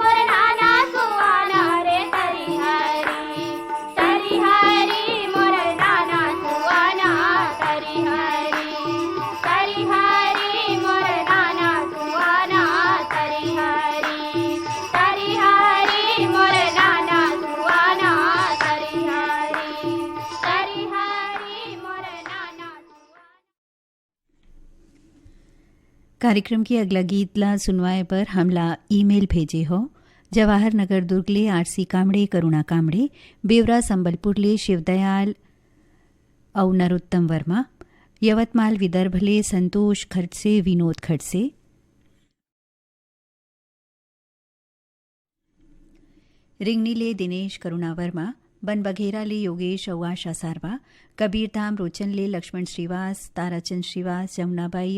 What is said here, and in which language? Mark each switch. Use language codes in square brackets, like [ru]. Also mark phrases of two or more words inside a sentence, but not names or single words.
[hne] रे हरी हरी मोर नाना सुहाना हरी हरी मोर नाना सुहाना हरी हरी मोर नाना सुहाना हरी हरी मोर नाना कार्यक्रम की अगला गीतला सुनवाए पर हमला ईमेल भेजे हो जवाहर नगर दुर्गले आरसी कांबळे करुणा कांबळे बेवरा संबलपूरले शिवदयाल औ नरोत्तम वर्मा यवतमाल विदर्भले संतोष खडसे विनोद खडसे रिंगनीले दिनेश करुणा वर्मा बनबघेराले योगेश औ आशा सारवा कबीरधाम रोचनले लक्ष्मण श्रीवास ताराचंद श्रीवास जमुनाबाई